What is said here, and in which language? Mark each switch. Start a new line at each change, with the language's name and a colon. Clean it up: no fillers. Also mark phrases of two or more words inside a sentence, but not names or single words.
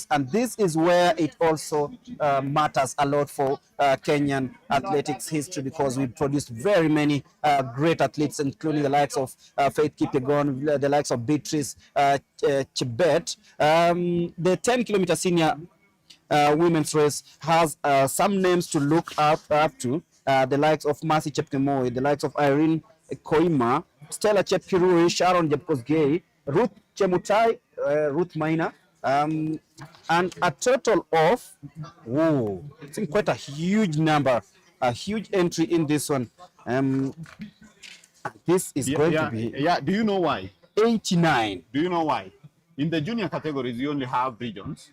English: And this is where it also matters a lot for Kenyan athletics history, because we produced very many great athletes, including the likes of Faith Kipyegon, the likes of Beatrice Chebet. The 10 kilometer senior women's race has some names to look up to, the likes of Mercy Chepkirui, the likes of Irene Koima, Stella Chepkirui, Sharon Jepkosgei, Ruth Chemutai, Ruth Maina, and a total of, it's quite a huge number, a huge entry in this one. This is going to be... Yeah, do you know why? 89. Do you know why? In the junior categories, you only have regions.